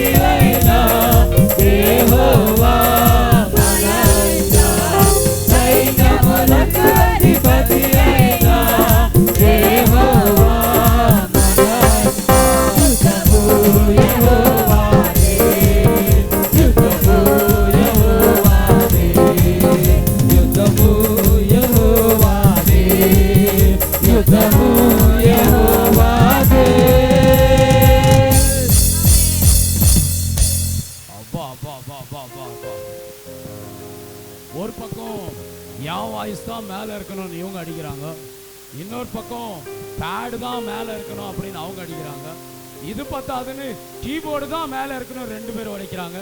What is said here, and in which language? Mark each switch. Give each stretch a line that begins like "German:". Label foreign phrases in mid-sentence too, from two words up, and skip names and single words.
Telugu: అయిన యెహోవా మన అండ సైన్యములకు అధిపతి అయిన యెహోవా మన అండ యుద్ధము యెహోవాదే యుద్ధము యెహోవాదే యుద్ధము యెహోవాదే యుద్ధము యెహోవాదే
Tamil: அப்பா அப்பா அப்பா அப்பா அப்பா அப்பா ஒரு பக்கம் என் வாய்ஸ் தான் மேலே இருக்கணும்னு இவங்க அடிக்கிறாங்க, இன்னொரு பக்கம் பேடு தான் மேலே இருக்கணும் அப்படின்னு அவங்க அடிக்கிறாங்க, இது பத்தாதுன்னு கீபோர்டு தான் மேலே இருக்கணும் ரெண்டு பேரும் உடைக்கிறாங்க.